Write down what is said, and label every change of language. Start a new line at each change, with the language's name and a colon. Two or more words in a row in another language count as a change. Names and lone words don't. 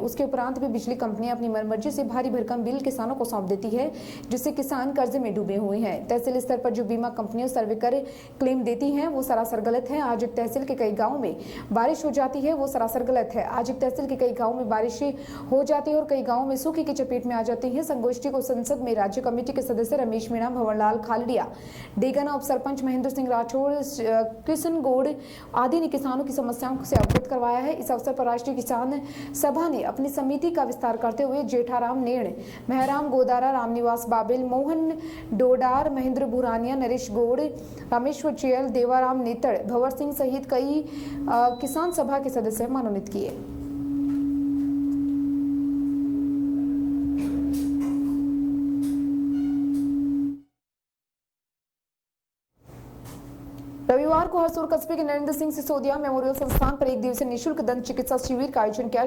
Hindi: उसके उपरांत भी बिजली कंपनियां अपनी मनमर्जी से भारी भरकम बिल किसानों को सौंप देती है, जिससे किसान कर्जे में डूबे हुए हैं। तहसील स्तर पर जो बीमा कंपनियां सर्वे कर क्लेम देती हैं वो सरासर गलत है। आज एक तहसील के कई गाँव में बारिश हो जाती है वो सरासर गलत है। आज एक तहसील के कई गाँव में बारिश हो जाती है और कई गाँव में सूखे की चपेट में आ जाती है। संगोष्ठी को संसद में राज्य कमेटी के सदस्य रमेश मीणा, भंवरलाल खालड़िया, डेगाना उप सरपंच महेंद्र सिंह राठौड़, कृष्ण गौड़ आदि ने किसानों की समस्याओं से अवगत करवाया है। इस अवसर पर राष्ट्रीय किसान सभा ने अपनी समिति का विस्तार करते हुए जेठाराम नेण, महराम गोदारा, रामनिवास बाबिल, मोहन डोडार, महेंद्र भुरानिया, नरेश गौड़, रामेश्वर चेयल, देवाराम नेतड़, भंवर सिंह सहित कई किसान सभा के सदस्य मनोनीत किए। रविवार को हरसोर कस्बे के नरेंद्र सिंह सिसोदिया मेमोरियल संस्थान पर 1 दिवसीय निःशुल्क दंत चिकित्सा शिविर का आयोजन किया।